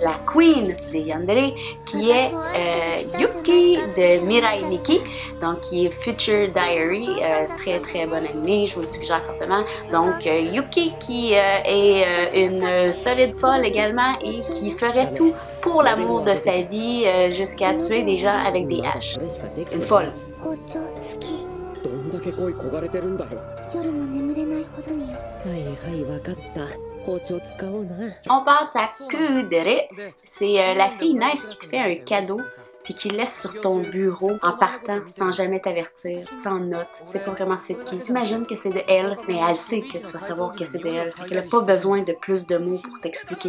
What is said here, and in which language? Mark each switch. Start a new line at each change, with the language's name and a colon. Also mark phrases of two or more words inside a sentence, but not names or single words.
French: La queen de Yandere, qui est Yuki de Mirai Nikki, donc qui est Future Diary, très très bon anime, je vous le suggère fortement. Donc Yuki qui est une solide folle également et qui ferait tout pour l'amour de sa vie jusqu'à tuer des gens avec des haches. Une folle.
Japanese: どんだけ恋焦がれてるんだよ。夜も眠れないほどによ。はいはいわかった。包丁使おうな。
French: On passe à Kudere. C'est la fille nice qui te fait un cadeau puis qui laisse sur ton bureau en partant sans jamais t'avertir, sans note. Tu sais pas vraiment c'est de qui. T'imagines que c'est de elle, mais elle sait que tu vas savoir que c'est de elle. Fait qu'elle a pas besoin de plus de mots pour t'expliquer.